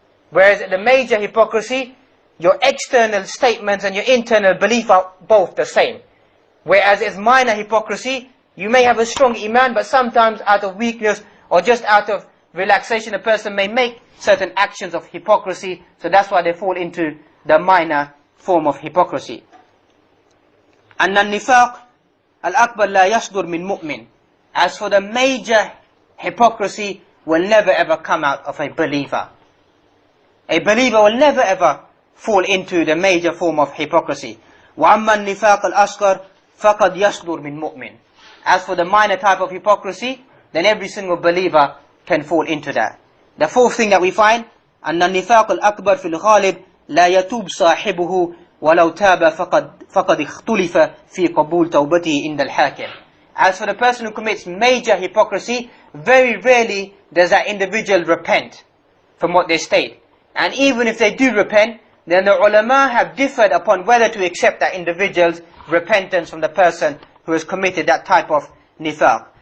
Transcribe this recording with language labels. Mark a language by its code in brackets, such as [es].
[en] Whereas the major hypocrisy, your external statements and your internal belief are both the same. Whereas it's minor hypocrisy, you may have a strong iman, but sometimes out of weakness or just out of relaxation, a person may make certain actions of hypocrisy. So that's why they fall into the minor form of hypocrisy. [ar] And النفاق الأكبر لا يصدر من مؤمن. [en] As for the major hypocrisy, will never ever come out of a believer. A believer will never ever fall into the major form of hypocrisy. [ar] وأما النفاق الأصغر فقد يصدر من مؤمن. [en] As for the minor type of hypocrisy, then every single believer can fall into that. The fourth thing that we find, [ar] أن النفاق الأكبر في الغالب لا يتوب صاحبه ولو تاب فقد اختلف في قبول توبته عند الحاكم. [en] As for the person who commits major hypocrisy, very rarely does that individual repent from what they state. And even if they do repent, then the ulama have differed upon whether to accept that individual's repentance from the person who has committed that type of nifaq.